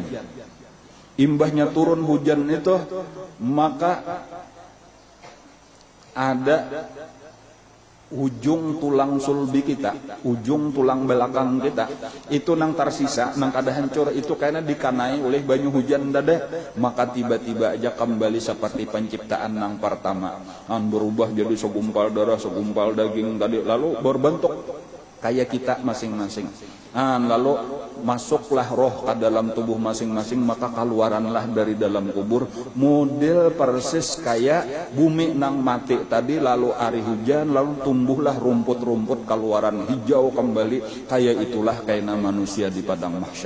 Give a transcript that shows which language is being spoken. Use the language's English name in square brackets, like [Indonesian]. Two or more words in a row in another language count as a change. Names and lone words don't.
[Banjar] Imbahnya turun hujan itu, maka ada ujung tulang sulbi kita, ujung tulang belakang kita itu nang tersisa, nang kada hancur itu karena dikanai oleh banyu hujan dada, maka tiba-tiba aja kembali seperti penciptaan nang pertama, berubah jadi segumpal darah, segumpal daging tadi, lalu berbentuk kayak kita masing-masing. Lalu masuklah roh ke dalam tubuh masing-masing, maka keluaranlah dari dalam kubur model persis kayak bumi nang mati tadi, lalu hari hujan, lalu tumbuhlah rumput-rumput keluaran hijau kembali, kayak itulah kayak manusia di padang mahsyar.